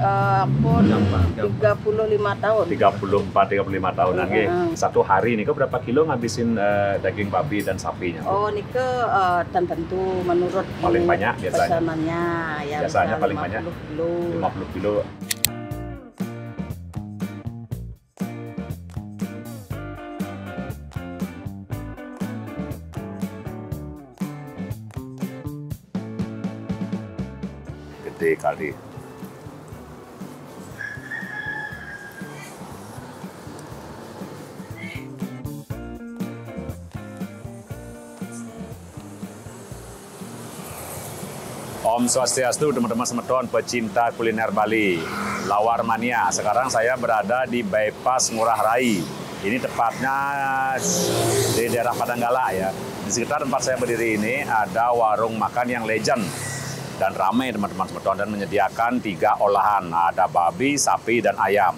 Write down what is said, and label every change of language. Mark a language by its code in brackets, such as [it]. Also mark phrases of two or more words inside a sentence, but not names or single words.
[id] Pun 35 tahun. 34-35 tahunan nggih. Satu hari nih berapa kilo ngabisin daging babi dan sapinya? Oh, nike tentu menurut paling banyak biasanya. Pesanannya ya Biasanya paling banyak 50 kilo. Gede kali. Om Swastiastu, teman-teman semeton pecinta kuliner Bali, Lawar Mania. Sekarang saya berada di Bypass Ngurah Rai. Ini tepatnya di daerah Padanggala ya. Di sekitar tempat saya berdiri ini ada warung makan yang legend dan ramai teman-teman semeton, dan menyediakan 3 olahan. Ada babi, sapi, dan ayam.